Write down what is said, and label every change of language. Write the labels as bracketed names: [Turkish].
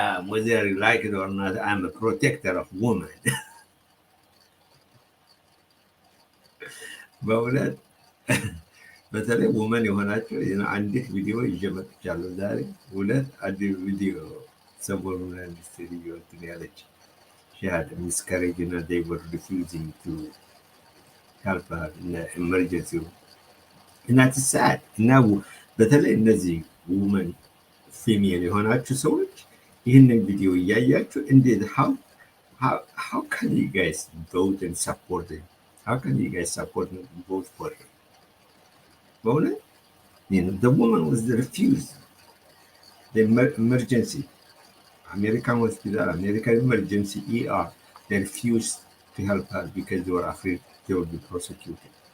[English] Whether you like it or not, I'm a protector of women. [Amharic] በእውነት በተለይ ውመን የሆናቸው አንዲት ቪዲዮ ይዤ መጥቻለሁ ዛሬ። አንድ ቪዲዮ ሰሞኑን አንድ ሴትዮ እንትን ያለች [English] she had miscarriage and they were refusing to help her in the emergency room. [Amharic] እና [English] it's sad. [Amharic] እና በተለይ እነዚህ ውመን ፌሚል የሆናችሁ ሰዎች ይህንን ቪዲዮ እያያችሁ እንዴት [English] how can you guys vote and support it? How can you guys support and vote for him? [Amharic] በእውነት [English] the woman was refused the emergency American hospital, American emergency ER, they refused to help her because they were afraid they would be prosecuted.